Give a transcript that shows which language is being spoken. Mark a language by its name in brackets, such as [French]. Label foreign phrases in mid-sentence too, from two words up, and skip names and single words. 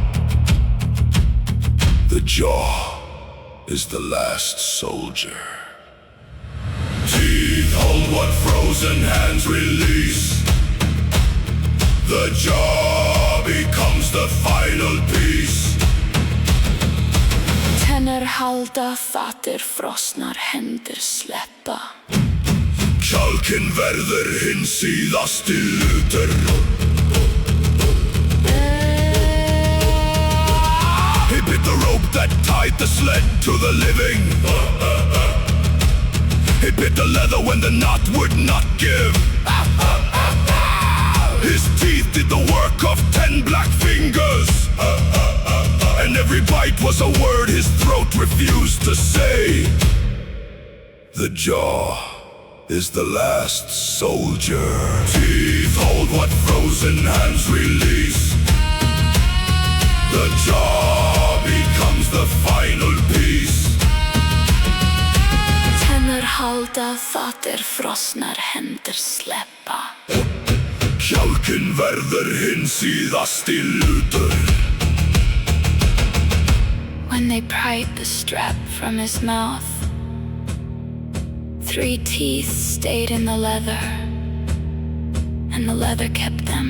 [English] The jaw is the last soldier. Teeth hold what frozen hands release. The jaw becomes the final piece. [Icelandic] Tennur halda, þatir frosnar hendur sleppa. Kjálkinn verður hinn síðasti hlutur. [English] He bit the rope that tied the sled to the living. He bit the leather when the knot would not give. His teeth did the work of 10 black fingers. And every bite was a word his throat refused to say. The jaw is the last soldier. Teeth hold what frozen hands release. The jaw becomes the final piece. [Icelandic] Tennur halda, þatir frosnar hendur sleppa. Kjálkinn verður hinn síðasti hlutur. [English] When they pried the strap from his mouth, 3 teeth stayed in the leather, and the leather kept them.